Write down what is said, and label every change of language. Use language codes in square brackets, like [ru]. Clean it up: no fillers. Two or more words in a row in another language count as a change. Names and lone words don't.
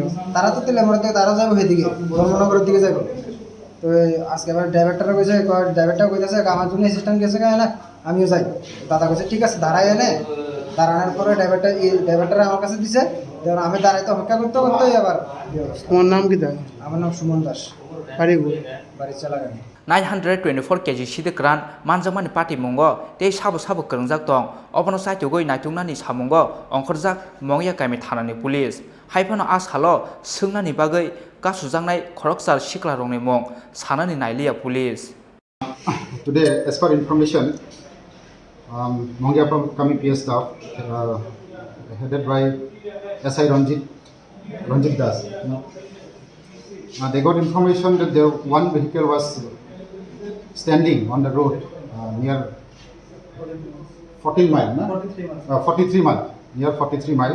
[bn] তারা তো তেলামরের থেকে তারা যাবো এদিকে ধর্মনগরের দিকে যাবো তো আজকে আবার ড্রাইভারটারা কইছে ড্রাইভারটাও কইতেছে আমার জন্য অ্যাসিস্ট্যান্ট গেছে কেন আমিও যাই দাদা কইছে ঠিক আছে দাঁড়াই এনে দাঁড়ানোর পরে ড্রাইভারটা আমার কাছে দিছে যেমন আমি দাঁড়াইতে অপেক্ষা করতে আবার তোমার নাম কি দাদা আমার নাম সুমন দাস বাড়ি চালাগানি [trp] 924 kg sidi kran manjamani party mongo tei sabo krangjak tong obono saitugoi naitungnani samungo ongkhorjak mongya kaimi thanani police haifano ashalo sungnani bagai kasujangnai khoroksar siklarongni mong sanani nailia police. [en] Today, as per information, Mongya Kami PS staff headed by SI Ranjit Das. They got information that there one vehicle was standing on the road near 14 mile, 43 mile, near 43 mile.